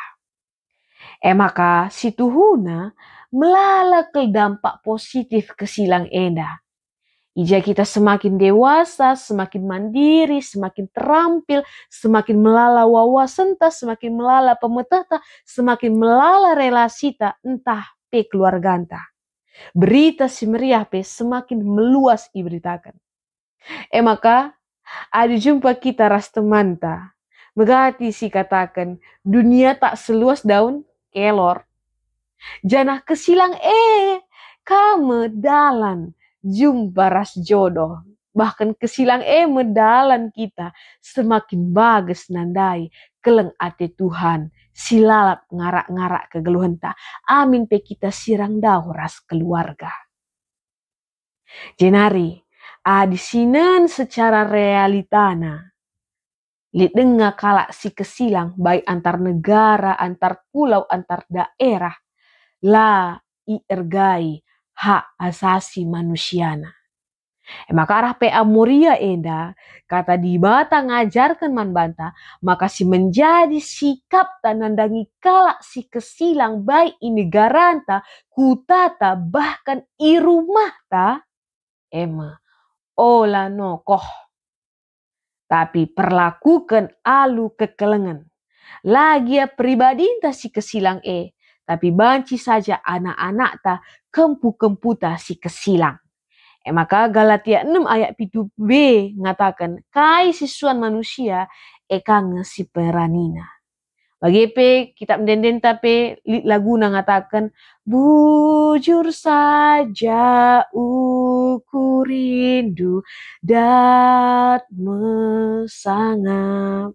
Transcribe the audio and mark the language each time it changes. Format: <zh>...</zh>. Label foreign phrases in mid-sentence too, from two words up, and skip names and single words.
<btx>Maka situhuna melala ke dampak positif kesilang enda.</btx> <id>Ija kita semakin dewasa, semakin mandiri, semakin terampil, semakin melala wawasan ta, semakin melala pemetata, semakin melala relasi ta, entah pe keluarga ta. Berita si meriah pe semakin meluas diberitakan.</id> <btx>Maka Ada jumpa kita ras temanta. Megati si katakan,</btx> <id>dunia tak seluas daun kelor.</id> <btx>Janah kesilang kamu dalan jumpa ras jodoh. Bahkan kesilang medalan kita semakin bagus nandai keleng ate Tuhan. Silalap ngarak-ngarak kegeluhan ta. Amin pe kita sirang dau ras keluarga. Jenari, di sinen secara realitana.</btx> <id>Lihat dengar kalak si kesilang baik antar negara, antar pulau, antar daerah.</id> <btx>La ergai hak asasi manusiana. Maka arah PA Moria enda kata di bata ngajarkan man banta maka si menjadi sikap tanandangi kalak si kesilang baik i negaranta kutata bahkan i rumah ta ola nokoh tapi perlakukan alu kekelengan lagi ya pribadi ta si kesilang tapi banci saja anak-anak ta kempu-kempu ta si kesilang. Maka Galatia 6 ayat 7b ngatakan kai sisuan manusia kange si peranina. Bagi kitab denden tapi laguna ngatakan bujur saja uku rindu dat mesangap.</btx>